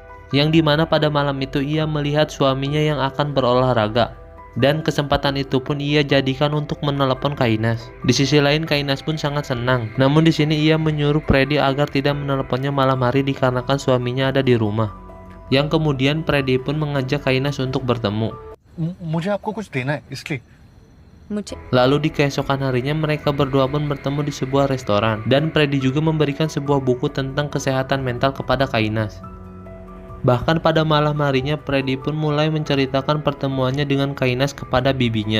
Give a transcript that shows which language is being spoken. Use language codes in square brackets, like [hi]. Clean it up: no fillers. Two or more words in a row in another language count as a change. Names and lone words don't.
[id] Yang dimana pada malam itu ia melihat suaminya yang akan berolahraga. Dan kesempatan itu pun ia jadikan untuk menelepon Kainas. Di sisi lain Kainas pun sangat senang. Namun di sini ia menyuruh Freddy agar tidak meneleponnya malam hari dikarenakan suaminya ada di rumah. Yang kemudian Freddy pun mengajak Kainas untuk bertemu. [hi] मुझे आपको कुछ देना है इसलिए. [id] Lalu di keesokan harinya mereka berdua pun bertemu di sebuah restoran. Dan Freddy juga memberikan sebuah buku tentang kesehatan mental kepada Kainas. Bahkan pada malam harinya Freddy pun mulai menceritakan pertemuannya dengan Kainas kepada bibinya.